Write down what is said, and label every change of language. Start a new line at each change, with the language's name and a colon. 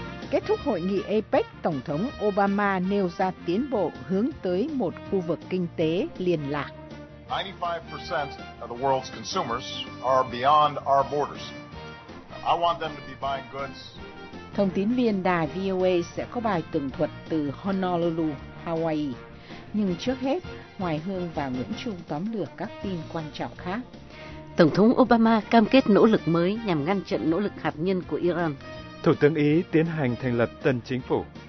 Vietnamese: Kết thúc hội nghị APEC, Tổng thống Obama nêu ra tiến bộ hướng tới một khu vực kinh tế liên lạc.
English: 95% of the world's consumers are beyond our borders. I want them to be buying goods.
Vietnamese: Thông tín viên đài VOA sẽ có bài tường thuật từ Honolulu, Hawaii. Nhưng trước hết, Hoài Hương và Nguyễn Trung tóm lược các tin quan trọng khác. Tổng thống Obama cam kết nỗ lực mới nhằm ngăn chặn nỗ lực hạt nhân của Iran. Thủ tướng Ý tiến hành thành lập tân chính phủ.